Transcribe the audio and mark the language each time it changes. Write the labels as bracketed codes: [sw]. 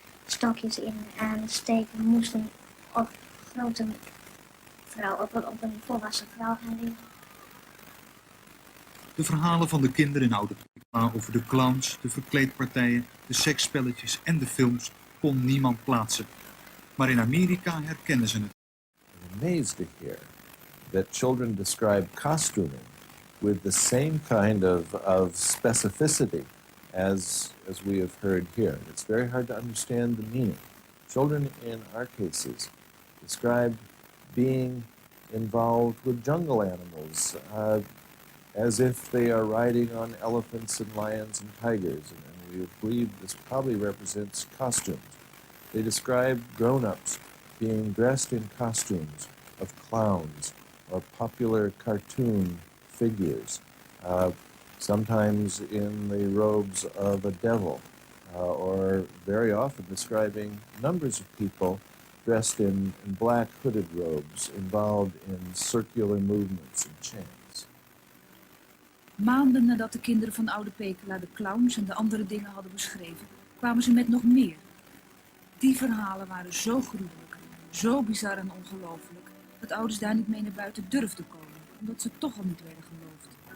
[nl] stokjes in aansteken, moesten op grote vrouw, op een volwassen vrouw gaan liggen. De verhalen van de kinderen in Oude Pekela over de clowns, de verkleedpartijen, de seksspelletjes en de films kon niemand plaatsen. Maar in Amerika herkennen ze het. [en] I'm amazed to hear that children describe costuming with the same kind of specificity as we have heard here. It's very hard to understand the meaning. Children in our cases describe being involved with jungle animals, as if they are riding on elephants and lions and tigers, and we believe this probably represents costumes. They describe grown-ups being dressed in costumes of clowns or popular cartoon figures, sometimes in the robes of a devil, or very often describing numbers of people dressed in black hooded robes, involved in circular movements and chants. [nl] Maanden nadat de kinderen van Oude Pekela de clowns en de andere dingen hadden beschreven, kwamen ze met nog meer. Die verhalen waren zo gruwelijk, zo bizar en ongelooflijk, dat ouders daar niet mee naar buiten durfden komen, omdat ze toch al niet werden geloofd.